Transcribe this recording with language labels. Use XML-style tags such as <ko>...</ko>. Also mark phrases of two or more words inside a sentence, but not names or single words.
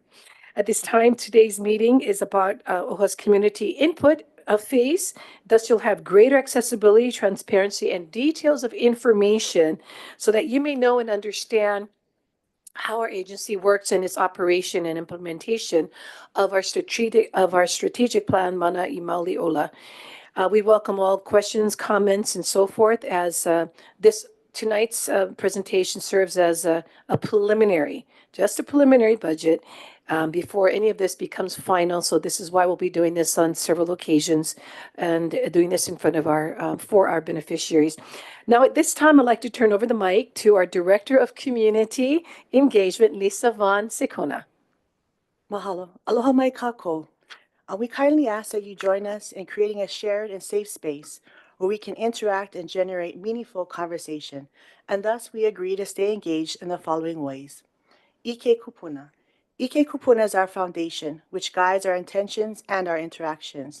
<en>At this time, today's meeting is about OHA's community input phase. Thus, you'll have greater accessibility, transparency, and details of information so that you may know and understand how our agency works in its operation and implementation of our strategic plan, manaʻo Mauliola. We welcome all questions, comments, and so forth, as this tonight's presentation serves as a preliminary, just a preliminary budget before any of this becomes final. So this is why we'll be doing this on several occasions and doing this in front of for our beneficiaries. Now, at this time, I'd like to turn over the mic to our Director of Community Engagement, Lisa Von Sikona.</en> <haw>Mahalo. Aloha mai kākou.</haw> <en>We kindly ask that you join us in creating a shared and safe space where we can interact and generate meaningful conversation, and thus we agree to stay engaged in the following ways.</en> <haw>Ike kupuna. Ike kupuna</haw> <en>is our foundation, which guides our intentions and our interactions.</en>